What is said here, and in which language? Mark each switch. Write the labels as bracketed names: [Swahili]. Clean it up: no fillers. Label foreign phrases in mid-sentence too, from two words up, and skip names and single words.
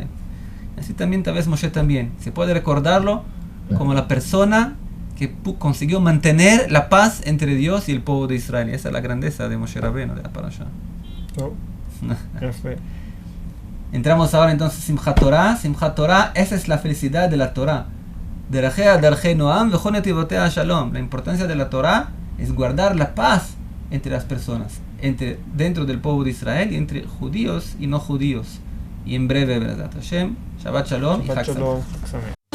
[Spanish] Así también tal vez Moshe también. Se puede recordarlo como la persona que consiguió mantener la paz entre Dios y el pueblo de Israel. Y esa es la grandeza de Moshe Rabbeinu, de la parasha. Entramos ahora entonces Simchat Torah. Simchat Torah, esa es la felicidad de la Torah. [Hebrew] דרכיה דרכי נעם וכל נתיבותיה שלום. [Spanish] La importancia de la Torah es guardar la paz entre las personas, dentro del pueblo de Israel y entre judíos y no judíos. Y en breve, [Hebrew] בעזרת השם, שבת שלום y חג שמח.